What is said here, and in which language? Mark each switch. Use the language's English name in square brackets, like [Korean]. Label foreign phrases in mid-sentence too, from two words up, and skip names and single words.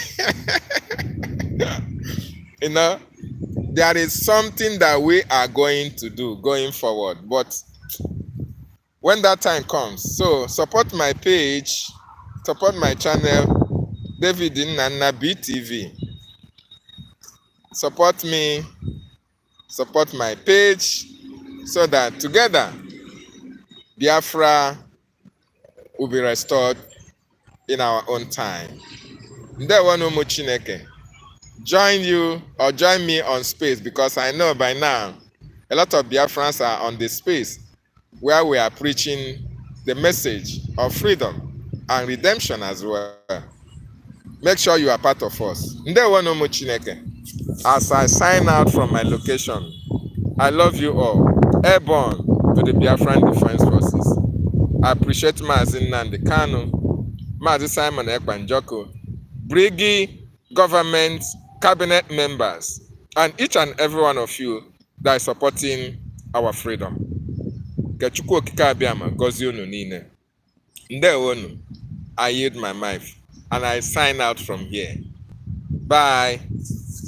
[English] You know, there is something that we are going to do going forward, but when that time comes, so support my page, support my channel, DavidNnannah BTV. Support me, support my page, so that together Biafra will be restored in our own time. [Igbo] Ndewo n'ụmụ Chineke. [English] Join me on space, because I know by now a lot of Biafrans are on the space where we are preaching the message of freedom and redemption as well. Make sure you are part of us. [Igbo] Ndewo n'ụmụ Chineke. [English] As I sign out from my location, I love you all. Airborne to the Biafran Defense Forces. I appreciate Maazị Nnamdi Kanu, Maazị Simon Ekpanjoko, Briggy, government, cabinet members, and each and every one of you that is supporting our freedom. [Igbo] Ka Chukwu okike abịama gọzie unu niile. Ndewonu. [English] I yield my mic and I sign out from here. Bye.